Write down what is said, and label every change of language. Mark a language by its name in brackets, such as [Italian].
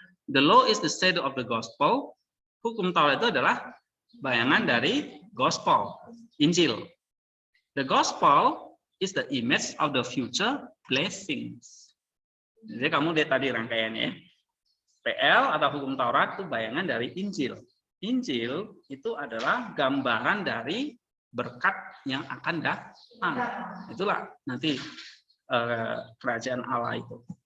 [English] The law is the shadow of the gospel. [Indonesian] Hukum Taurat itu adalah bayangan dari gospel, Injil. [English] The gospel is the image of the future blessings. [Indonesian] Jadi kamu lihat tadi rangkaiannya. PL atau hukum Taurat itu bayangan dari Injil. Injil itu adalah gambaran dari berkat yang akan datang. Itulah nanti kerajaan Allah itu.